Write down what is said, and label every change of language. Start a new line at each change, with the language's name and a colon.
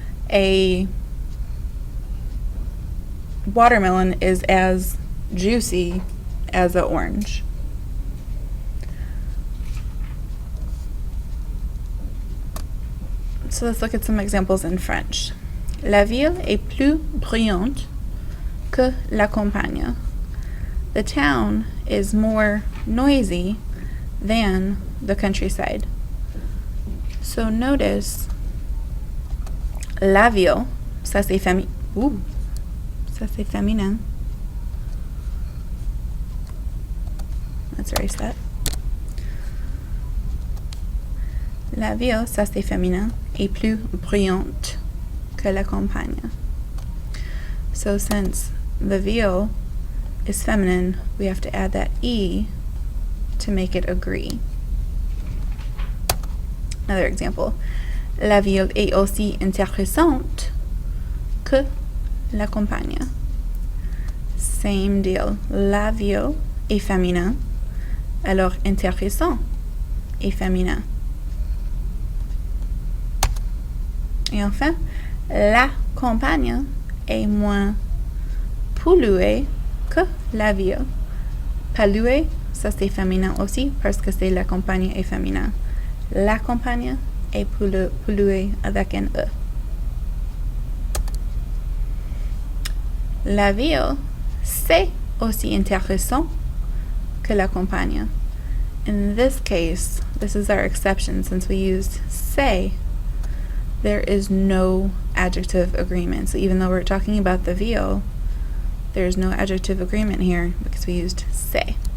English: A watermelon is as juicy as an orange. So let's look at some examples in French.
French: La ville est plus bruyante que la campagne.
English: The town is more noisy than the countryside. So notice,
French: la ville, ça c'est ça c'est féminin.
English: Let's erase that.
French: La ville, ça c'est féminin, est plus bruyante que la campagne.
English: So since the ville is feminine, we have to add that E to make it agree. Another example.
French: La ville est aussi intéressante que la campagne.
English: Same deal.
French: La ville est féminin, alors intéressant est féminin. Et enfin, la campagne est moins polluée que la ville. Polluée, ça c'est féminin aussi parce que c'est la campagne est féminin. La campagne est polluée avec un E. La ville, c'est aussi intéressant que la campagne.
English: In this case, this is our exception since we used say. There is no adjective agreement. So even though we're talking about the ville, there's no adjective agreement here because we used say.